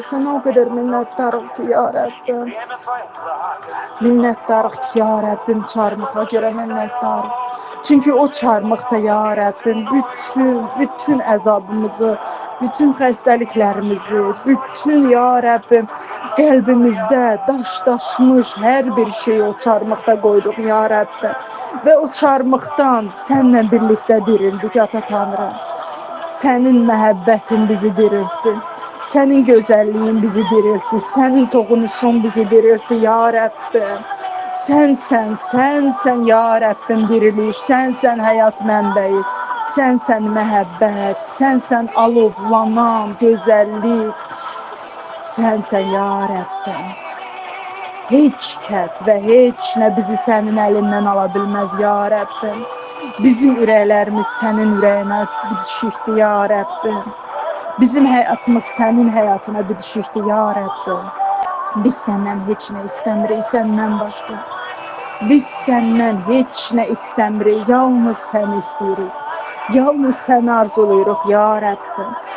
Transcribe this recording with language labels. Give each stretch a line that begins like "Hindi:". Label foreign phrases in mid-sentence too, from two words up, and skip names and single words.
Turkish: Sana o kadar minnettarım ki ya Rabbim.
Azerbaijani: Minnettarıq ki ya Rabbim çarmıxa görə minnettarıq. Çünkü o çarmıqda ya Rabbim bütün əzabımızı, bütün xəstəliklərimizi, bütün ya Rabbim qəlbimizdə daşmış hər bir şeyi o çarmıqda qoyduq ya Rabbim. Və o çarmıqdan sənlə birlikdə dirildik Ata Tanrı. Sənin məhəbbətin bizi diriltdi.
Turkish: Senin güzelliğin bizi diriltti. Senin dokunuşun bizi diriltti ya Rabbim. Sensen ya Rabbim diriliş.
Azerbaijani: Sensen hayat mənbəyi. Sensen məhəbbət.
Turkish: Sensen alovlanan güzellik. Sensen ya Rabbim.
Azerbaijani: Hiç kəs və heç nə bizi sənin əlindən ala bilməz ya Rabbim. Bizim ürəklərimiz sənin ürəyinə bitişikdir ya Rabbim.
Turkish: Bizim hayatımız senin hayatına bitişikdir ya Rabbim. Biz senden hiç ne istemirik senden başka. Biz senden hiç ne istemirik. Yalnız sen istiyoruz. Yalnız sen arzuluyoruz ya Rabbim.